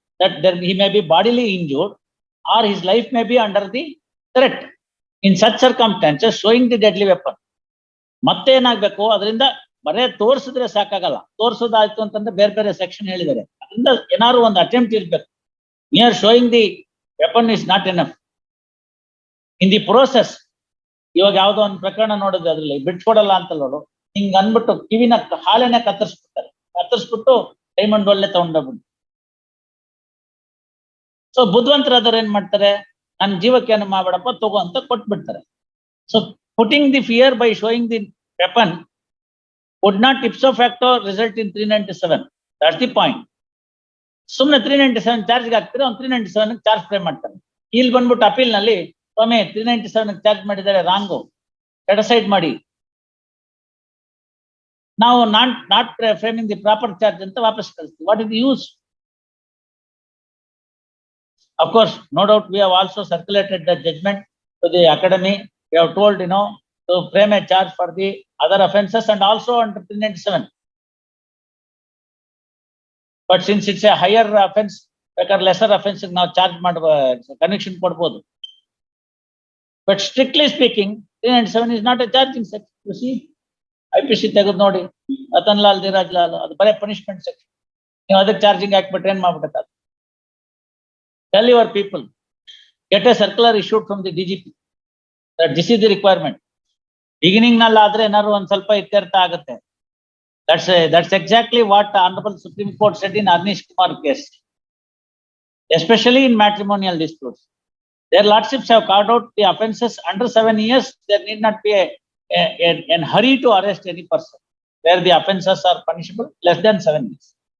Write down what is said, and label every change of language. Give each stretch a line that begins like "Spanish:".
English: That he may be bodily injured or his life may be under the threat. In such circumstances, showing the deadly weapon.
Kannada: ಮತ್ತೆ ಏನಾಗ್ಬೇಕು? ಅದರಿಂದ ಬರೇ ತೋರಿಸಿದ್ರೆ ಸಾಕಾಗಲ್ಲ. ತೋರಿಸೋದಾಯ್ತು ಅಂತಂದ್ರೆ ಬೇರೆ ಬೇರೆ ಸೆಕ್ಷನ್ ಹೇಳಿದ್ದಾರೆ. ಅದರಿಂದ ಏನಾದ್ರು ಒಂದು ಅಟೆಂಪ್ಟ್ ಇರ್ಬೇಕು.
English: Mere showing the weapon is not enough. In the process,
Kannada: ಇವಾಗ ಯಾವ್ದೋ ಒಂದು ಪ್ರಕರಣ ನೋಡಿದ್ರೆ ಅದ್ರಲ್ಲಿ ಬಿಟ್ಕೊಡಲ್ಲ ಅಂತ ನೋಡು, ಹಿಂಗ್ ಅನ್ಬಿಟ್ಟು ಕಿವಿನ ಹಾಲೆನೆ ಕತ್ತರಿಸ್ಬಿಡ್ತಾರೆ. ಕತ್ತರಿಸ್ಬಿಟ್ಟು ಡೈಮಂಡ್ ಒಳ್ಳೆ ತಗೊಂಡೋಗ್ಬಿಟ್ಟು. ಸೊ ಬುದ್ಧಿವಂತರಾದವ್ರು ಏನ್ ಮಾಡ್ತಾರೆ? ನನ್ ಜೀವಕ್ಕೆ ಏನು ಮಾಡ್ಬೇಡಪ್ಪ, ತಗೋ ಅಂತ ಕೊಟ್ಬಿಡ್ತಾರೆ.
English: So putting the fear by showing the weapon would not ipso facto result in 397. That's the point.
Kannada: ಸುಮ್ಮನೆ 397 ಚಾರ್ಜ್ಗೆ ಹಾಕ್ತಾರೆ, ಅವ್ನು 397 ಚಾರ್ಜ್ ಫ್ರೈ ಮಾಡ್ತಾನೆ. ಇಲ್ಲಿ ಬಂದ್ಬಿಟ್ಟು ಅಪೀಲ್ ನಲ್ಲಿ ಸ್ವಾಮಿ 397 ಚಾರ್ಜ್ ಮಾಡಿದ್ದಾರೆ, ರಾಂಗು, ಸೆಟಸೈಡ್ ಮಾಡಿ, ನಾವು
English: not framing the proper charge
Kannada: ಅಂತ ವಾಪಸ್ ಕಳಿಸ್ತೀವಿ.
English: What is the use? Of course, no doubt we have also circulated the judgment to the academy. We have told, to frame a charge for the other offences and also under 397. But since it's a higher offense, lesser offense now charge conviction
Kannada: ಕೊಡಬಹುದು.
English: But strictly speaking, 397 is not a charging section. You see,
Kannada: IPC ತೆಗೆದು ನೋಡಿ, ರತನ್ ಲಾಲ್, ಧೀರಾಜ್ ಲಾಲ್, ಅದು ಬರೀ punishment section. ನೀವು ಅದಕ್ಕೆ charging ಹಾಕ್ಬಿಟ್ರೆ ಏನ್ ಮಾಡ್ಬಿಡ್ತಾರೆ?
English: Tell your people, get a circular issued from the DGP that this is the requirement.
Kannada: Beginning ನಲ್ಲಿ ಆದ್ರೆ ಏನಾದ್ರು ಒಂದ್ ಸ್ವಲ್ಪ ಇತ್ಯರ್ಥ ಆಗುತ್ತೆ.
English: That's exactly what the Honorable Supreme Court said in Arnish Kumar case, especially in matrimonial disputes. Their lordships have carved out the offences under 7 years. There need not be in hurry to arrest any person where the offences are punishable less than 7 years.